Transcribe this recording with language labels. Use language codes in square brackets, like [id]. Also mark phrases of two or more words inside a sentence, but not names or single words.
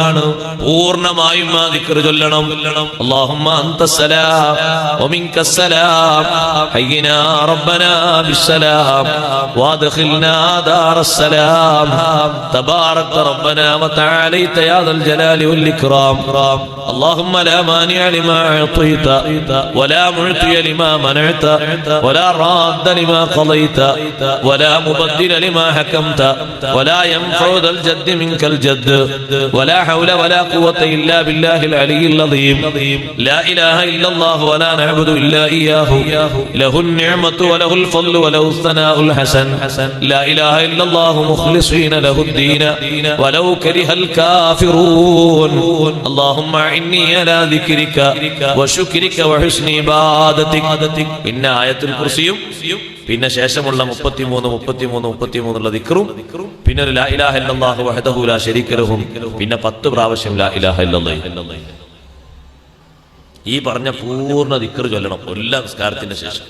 [ml] പൂർണ്ണമായും ആ ദിക്ർ ചൊല്ലണം. [ar] اللهم أنت السلام ومنك السلام حينا ربنا بالسلام وأدخلنا دار السلام تباركت ربنا وتعاليت يا ذا الجلال والإكرام. اللهم لا مانع لما أعطيت ولا معطي لما منعت ولا راد لما قضيت ولا مبدل لما حكمت ولا ينفع ذا الجد منك الجد ولا حول ولا قوة إلا بالله العلي العظيم. لا إله إلا الله ولا نعبد إلا إياه له النعمة وله الفضل وله الثناء الحسن. لا إله إلا الله مخلصين له الدين ولو كره الكافرون. اللهم إني على ذكرك وشكرك وحسن عبادتك. [ml] പിന്നെ ആയത്തുൽ കുർസിയും പിന്നെ ശേഷമുള്ള 33 ദിക്റും പിന്നെ ഒരു [ar] لا إله إلا الله وحده لا شريك له, [ml] പിന്നെ 10 പ്രാവശ്യം [ar] لا إله إلا الله. [ml] ഈ പറഞ്ഞ പൂർണ്ണ ദിക്ർ ചൊല്ലണം എല്ലാ നിസ്കാരത്തിന്റെ ശേഷം.